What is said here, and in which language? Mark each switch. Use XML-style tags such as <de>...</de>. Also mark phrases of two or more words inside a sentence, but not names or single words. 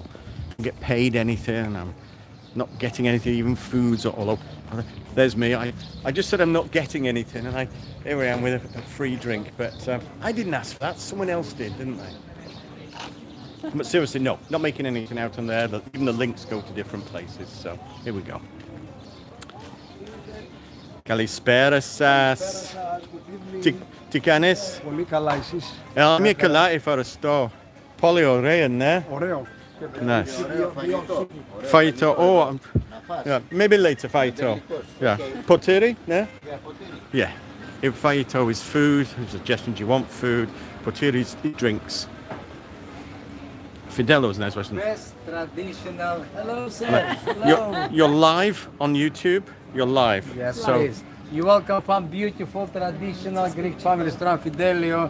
<en>I don't get paid anything. I'm not getting anything, even foods. Although there's me. I just said I'm not getting anything, and here I am with a free drink. But I didn't ask for that. Someone else did, didn't they? But seriously, no, not making anything out on there. Even the links go to different places. So here we go.</en> <el>Καλησπέρα σας. Τι κάνεις? Πολύ καλά εσείς. Είμαι καλά, ευχαριστώ. Πολύ ωραία, ναι. Ωραίο.</el> <en>Nice. Φαγητό. Oh, yeah, maybe later φαγητό. Yeah.</en> <el>Ποτήρι, ναι?</el> <en>Yeah. If φαγητό is food, suggestions you want food. Ποτήρι is drinks. Fidelo is nice, wasn't it? Best traditional. Hello, sir. Hello. You're live on YouTube. You're live. Yes, So please. You welcome from beautiful traditional Greek family restaurant Fidelio.</en>